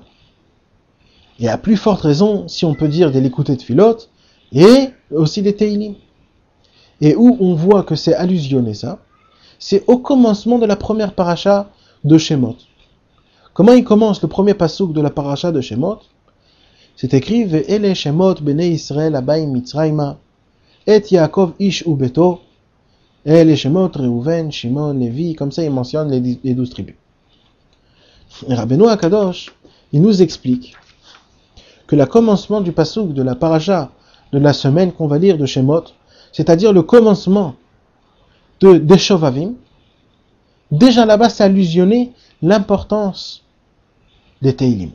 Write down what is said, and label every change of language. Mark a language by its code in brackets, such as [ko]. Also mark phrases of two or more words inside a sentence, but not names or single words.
[fr] Et à plus forte raison, si on peut dire des Likutei Tfilot, et aussi des Teilim. Et où on voit que c'est allusionné ça, c'est au commencement de la première paracha de Shemot. Comment il commence le premier pasuk de la paracha de Shemot? C'est écrit [he] ואלה שמות בני ישראל הבאים מצרימה את יעקב איש וביתו אלה שמות ראובן שמעון לוי. [fr] Comme ça il mentionne les 12 tribus. Et [he] רבינו הקדוש, [fr] il nous explique que le commencement du pasuk de la paracha de la semaine qu'on va lire de Shemot, c'est-à-dire le commencement des Shovavim, déjà là-bas c'est allusionné l'importance des Teilim.